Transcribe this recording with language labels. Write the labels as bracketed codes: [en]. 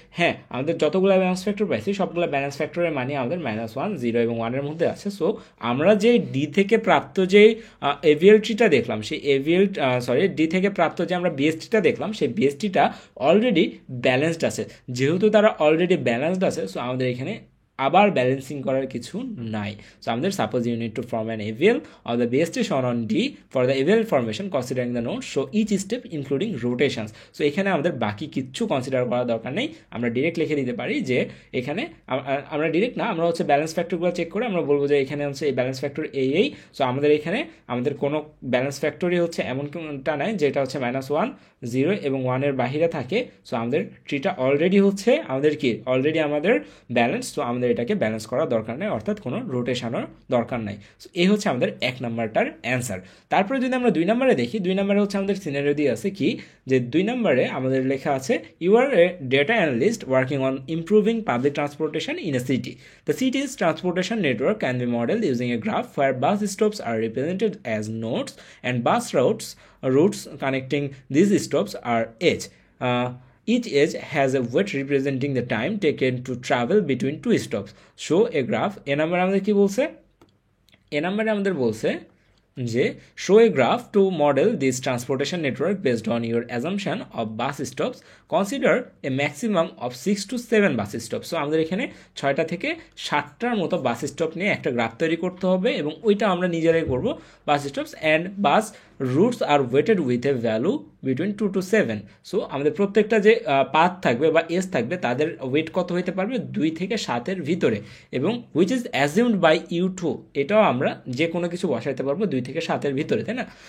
[bn] হ্যাঁ, আমাদের যতগুলো ব্যালেন্স ফ্যাক্টর পাইছি সবগুলো ব্যালেন্স ফ্যাক্টরের মানই আমাদের -1, 0 এবং 1 এর মধ্যে আছে। সো আমরা যে ডি থেকে প্রাপ্ত যে এভিএল ট্রিটা দেখলাম সেই ডি থেকে প্রাপ্ত যে আমরা বিএসটিটা দেখলাম সেই বিএসটিটা অলরেডি ব্যালেন্সড আছে। যেহেতু তারা অলরেডি ব্যালেন্সড আছে সো আমাদের এখানে আবার ব্যালেন্সিং করার কিছু নাই। [en] So আমাদের suppose you need to form an AVL of the BST shown on D for the AVL formation considering the nodes show each step including rotations। [bn] So এখানে আমাদের বাকি কিচ্ছু কনসিডার করার দরকার নেই, আমরা ডিরেক্ট লিখে দিতে পারি যে এখানে আমরা ডিরেক্ট না, আমরা হচ্ছে ব্যালেন্স ফ্যাক্টরগুলো চেক করে আমরা বলবো যে এখানে হচ্ছে এই ব্যালেন্স ফ্যাক্টর এই। সো আমাদের এখানে আমাদের কোনো ব্যালেন্স ফ্যাক্টরই হচ্ছে এমনটা নাই যেটা হচ্ছে -1, 0 এবং 1 এর বাহিরে থাকে। সো আমাদের ট্রিটা অলরেডি হচ্ছে আমাদের কি অলরেডি আমাদের ব্যালেন্স। সো আমাদের এটাকে ব্যালেন্স করার দরকার নেই, অর্থাৎ কোনো রোটেশনের দরকার নাই। সো এই হচ্ছে আমাদের 1 নাম্বারটার অ্যান্সার। তারপরে যদি আমরা 2 নম্বরে দেখি, 2 নম্বরে হচ্ছে আমাদের সিনারিও দিয়ে আছে কি যে 2 নম্বরে আমাদের লেখা আছে [en] You are a data analyst working on improving public transportation in a city. The city's transportation network can be modelled using a graph where bus stops are represented as nodes and bus routes connecting these stops are edge. Each edge has a weight representing the time taken to travel between two stops. Show a graph. [bn] এ নাম্বারে আমাদের কি বলছে? এ নাম্বারে আমাদের বলছে যে [en] show a graph to model this transportation network based on your assumption of bus stops. Consider a maximum of 6 to 7 bus stop. [bn] So আমাদের এখানে 6টা থেকে 7টার মতো বাস স্টপ নিয়ে একটা গ্রাফ তৈরি করতে হবে এবং ওইটা আমরা নিজেরাই করব। [en] Bus stops and bus routes are weighted with a value between 2 to 7। [bn] So আমাদের প্রত্যেকটা যে পাথ থাকবে বা এস থাকবে তাদের ওয়েট কত হইতে পারবে 2 থেকে 7-এর ভিতরে, এবং [en] which is assumed by U2, [bn] এটাও আমরা যে কোনো কিছু বসাইতে পারবো 2 থেকে 7-এর ভিতরে, তাই না?